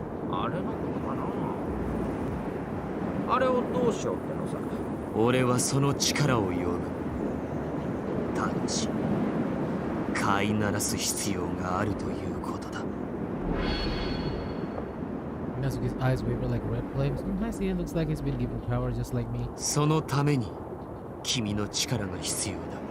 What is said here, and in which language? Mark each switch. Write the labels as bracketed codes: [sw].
[ja] あれのことかな。あれをどうしようってのさ。俺はその力を呼ぶ。ただし飼いならす必要があるということだ。 [en] Minazuki's eyes waver like red flames. Nice, it looks like he's been given power just like me. [ja] そのために君の力が必要だ。